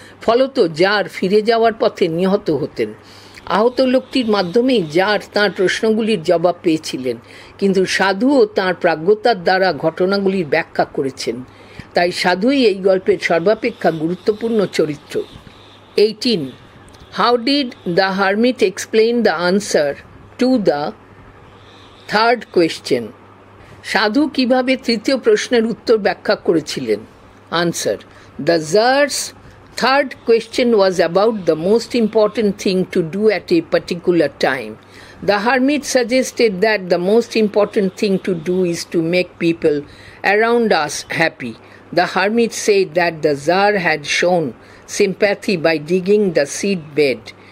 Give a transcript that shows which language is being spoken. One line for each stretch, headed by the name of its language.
Bangla: ফলত জার ফিরে যাওয়ার পথে নিহত হতেন। আহত লোকটির মাধ্যমেই জার তাঁর প্রশ্নগুলির জবাব পেয়েছিলেন, কিন্তু সাধুও তাঁর প্রাজ্ঞতার দ্বারা ঘটনাগুলির ব্যাখ্যা করেছেন। তাই সাধুই এই গল্পের সর্বাপেক্ষা গুরুত্বপূর্ণ চরিত্র।
English: 18. How did the hermit explain the answer to the third question?
Bangla: সাধু কিভাবে তৃতীয় প্রশ্নের উত্তর ব্যাখ্যা করেছিলেন?
English: Answer. The Tsar's third question was about the most important thing to do at a particular time. The hermit suggested that the most important thing to do is to make people around us happy. The hermit said that the Tsar had shown sympathy by digging the seed bed.